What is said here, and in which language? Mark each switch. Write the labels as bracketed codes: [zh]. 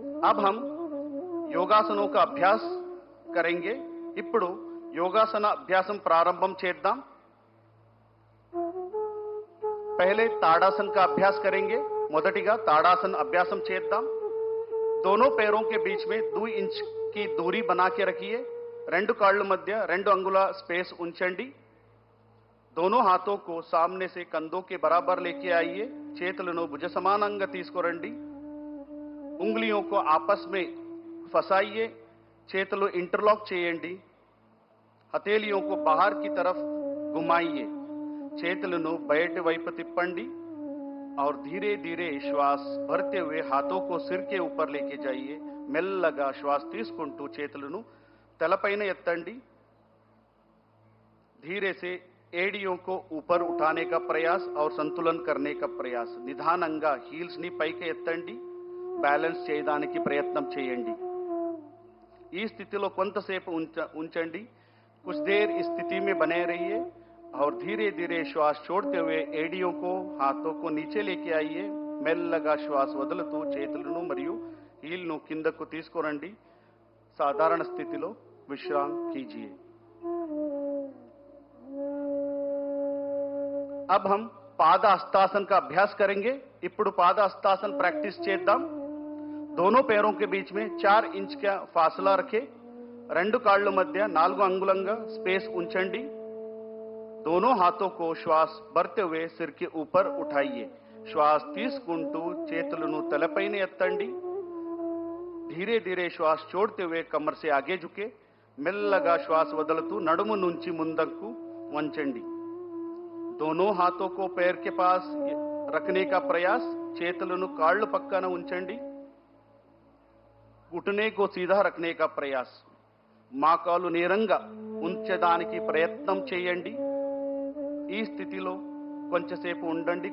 [hi] अब हम योगासनों का अभ्यास करेंगे. [te] ఇప్పుడు యోగాసన అభ్యాసం ప్రారంభం చేద్దాం. [hi] पहले ताड़ासन का अभ्यास करेंगे. [te] మొదటిగా ताड़ासन अभ्यासం చేద్దాం. [hi] दोनों पैरों के बीच में 2 इंच की दूरी बना के रखिए. [te] రెండు కాళ్ళ మధ్య 2 अंगुల स्पेस ఉంచండి. [hi] दोनों हाथों को सामने से कंधों के बराबर लेके आइए. [te] చేతులను భుజ సమానంగా తీసుకురండి. [hi] उंगलियों को आपस में फंसाइए. [te] చేతులు इंटरलॉक చేయండి. [hi] हथेलियों को बाहर की तरफ घुमाइए. [te] చేతులను బయటి వైపు తిప్పండి [hi] और धीरे धीरे श्वास भरते हुए हाथों को सिर के ऊपर लेके जाइए. [te] మెల్లగా श्वास తీసుకుంటూ చేతులను తలపైన ఎత్తండి. [hi] धीरे से एड़ियों को ऊपर उठाने का प्रयास और संतुलन करने का प्रयास. [te] నిదానంగా హీల్స్ ని పైకి ఎత్తండి. బ్యాలెన్స్ చేయడానికి ప్రయత్నం చేయండి. ఈ స్థితిలో కొంతసేపు ఉంచండి. [hi] कुछ देर इस स्थिति में बने रहिए और धीरे धीरे श्वास छोड़ते हुए एड़ियों को हाथों को नीचे लेके आइए. [te] మెల్లగా శ్వాస వదులుతూ చేతులను మరియు హీల్ను కిందకు తీసుకురండి. సాధారణ స్థితిలో విశ్రాం कीजिए. [hi] अब हम पादहस्तासन का अभ्यास करेंगे. [te] ఇప్పుడు पादहस्तासन प्रैक्टिस చేద్దాం. [hi] दोनों पैरों के बीच में 4 इंच का फासला रखें. [te] రెండు కాళ్ళ మధ్య 4 अंगुलंगा स्पेस ఉంచండి. [hi] दोनों हाथों को श्वास भरते हुए सिर के ऊपर उठाइए. [te] श्वास తీసుకుంటూ చేతులను తలపైన ఎత్తండి. [hi] धीरे धीरे श्वास छोड़ते हुए कमर से आगे झुके. [te] మెల్లగా శ్వాస వదులుతూ నడుము నుంచి ముందుకు వంచండి. [hi] दोनों हाथों को पैर के पास रखने का प्रयास. [te] చేతులను కాళ్ళు పక్కన ఉంచండి. [hi] घुटने को सीधा रखने का प्रयास. [te] మోకాలు నేరంగా ఉంచడానికి ప్రయత్నం చేయండి. ఈ స్థితిలో కొంచెంసేపు ఉండండి.